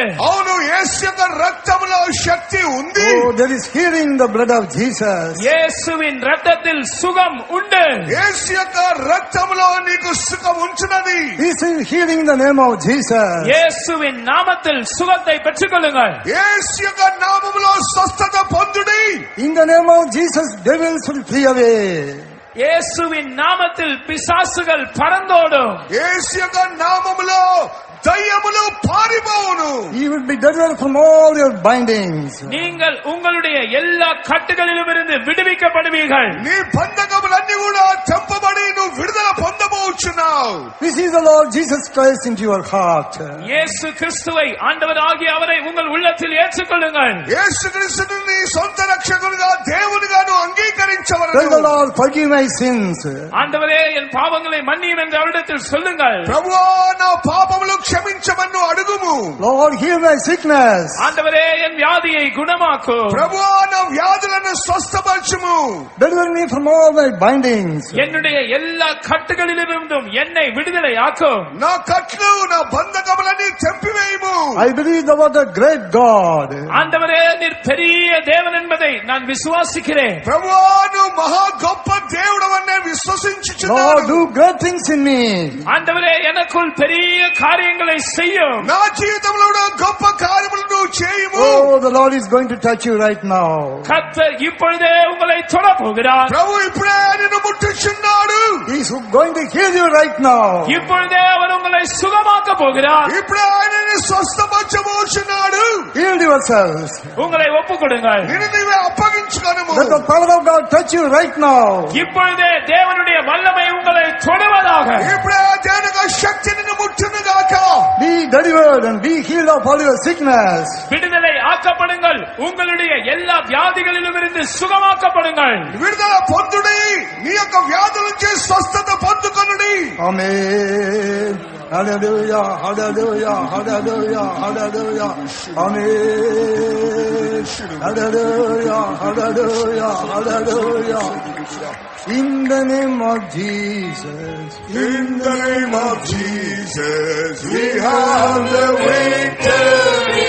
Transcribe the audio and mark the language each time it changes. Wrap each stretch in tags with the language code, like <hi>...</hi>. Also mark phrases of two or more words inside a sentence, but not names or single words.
<te>అవును, యేసు యొక్క రక్తములో శక్తి ఉంది.</te> <en>Oh, there is healing in the blood of Jesus.</en> <ta>இயேசுவின் இரத்தத்தில் சுகம் உண்டு.</ta> <te>యేసు యొక్క రక్తములో నీకు సుఖం ఉంచున్నది.</te> <en>This is healing in the name of Jesus.</en> <ta>இயேசுவின் நாமத்தில் சுகத்தை பெற்றுக்கொள்ளுங்கள்.</ta> <te>యేసు యొక్క నామములో స్వస్థత పొందుడి.</te> <en>In the name of Jesus, devils will flee away.</en> <ta>இயேசுவின் நாமத்தில் பிசாசுகள் பறந்தோடும்.</ta> <te>యేసు యొక్క నామములో దయ్యములు పారిపోవును.</te> <en>You will be delivered from all your bindings.</en> <ta>நீங்கள் உங்களுடைய எல்லா கட்டுகளிலும் இருந்து விடுவிக்கப்படுவீர்கள்.</ta> <te>నీ బంధకములన్నీ కూడా తెంపబడి నువ్వు విడుదల పొందబోచున్నావు.</te> <en>This is the Lord Jesus Christ into your heart.</en> <ta>இயேசு கிறிஸ்துவை ஆண்டவராகிய அவரை உங்கள் உள்ளத்தில் ஏற்றுக்கொள்ளுங்கள்.</ta> <te>యేసుక్రీస్తుని నీ సొంత రక్షకునిగా దేవునిగా నువ్వు</te> <en>Tell the</en> <te>అంగీకరించవలెను.</te> <en>Lord, forgive my sins.</en> <ta>ஆண்டவரே என் பாவங்களை மன்னியும் என்று அவரிடத்தில் சொல்லுங்கள்.</ta> <te>ప్రభువా నా పాపములు క్షమించమని అడుగుము.</te> <en>Lord, heal my sickness.</en> <ta>ஆண்டவரே என் வியாதியை குணமாக்கும்.</ta> <te>ప్రభువా నా వ్యాధులను స్వస్థపరచుము.</te> <en>Deliver me from all my bindings.</en> <ta>என்னுடைய எல்லா கட்டுகளிலிருந்தும் என்னை விடுதலை ஆக்கும்.</ta> <te>నా కట్లు నా బంధకములని తెంపివేయము.</te> <en>I believe thou art a great God.</en> <ta>ஆண்டவரே நீர் பெரிய தேவன் என்பதை நான் விசுவாசிக்கிறேன்.</ta> <te>ప్రభువా నువ్వు మహా గొప్ప దేవుడవని</te> <en>Lord,</en> <te>విశ్వసించుచున్నాను.</te> <en>do great things in me.</en> <ta>ஆண்டவரே எனக்குள் பெரிய காரியங்களை செய்யும்.</ta> <te>నా జీవితంలో కూడా గొప్ప కార్యములు నువ్వు చేయుము.</te> <en>Oh, the Lord is going to touch you right now.</en> <ta>கர்த்தர் இப்பொழுதே உங்களை தொட போகிறார்.</ta> <te>ప్రభు ఇప్పుడే నిన్ను ముట్టుచున్నాడు.</te> <en>He is going to heal you right now.</en> <ta>இப்பொழுதே அவர் உங்களை சுகமாக்க போகிறார்.</ta> <te>ఇప్పుడే ఆయన నిన్ను స్వస్థపరచబోచున్నాడు.</te> <en>Heal yourselves.</en> <ta>உங்களை ஒப்புக் கொடுங்கள்.</ta> <te>నిన్ను నీవే అప్పగించుకొనుము.</te> <en>Let the power of God touch you right now.</en> <ta>இப்பொழுதே தேவனுடைய வல்லமை உங்களை தொடுவதாக.</ta> <te>ఇప్పుడే దేవుని యొక్క శక్తి నిన్ను ముట్టును గాక.</te> <en>Be delivered and be healed of all your sickness.</en> <ta>விடுதலை ஆக்கப்படுங்கள். உங்களுடைய எல்லா வியாதிகளிலும் இருந்து சுகமாக்கப்படுங்கள்.</ta> <te>విడుదల పొందుడి. నీ యొక్క వ్యాధుల నుంచి స్వస్థత పొందుకొనుడి.</te> <en>Amen. Hallelujah, hallelujah, hallelujah, hallelujah. Amen. Hallelujah, hallelujah, hallelujah. In the name of Jesus. In the name of Jesus, we have the victory.</en>